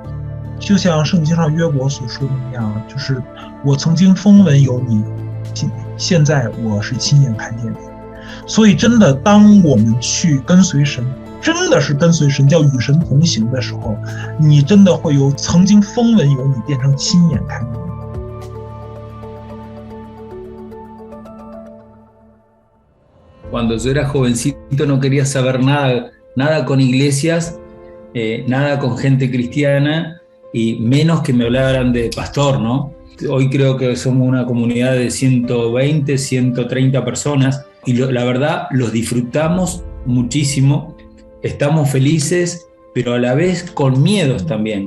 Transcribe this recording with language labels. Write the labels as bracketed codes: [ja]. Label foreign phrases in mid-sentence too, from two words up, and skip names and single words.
[zh] 就像圣经上约伯所说的那样，就是我曾经风闻有你，现在我是亲眼看见你。所以真的当我们去跟随神，真的是跟随神，叫与神同行的时候，你真的会由曾经风闻有你变成亲眼看见你。 [es] Cuando yo era jovencito no quería saber nada con iglesias, nada con gente cristiana, y menos que me hablaran de pastor, ¿no? Hoy creo que somos una comunidad de 120, 130 personas, y la verdad los disfrutamos muchísimo, estamos felices, pero a la vez con miedos también.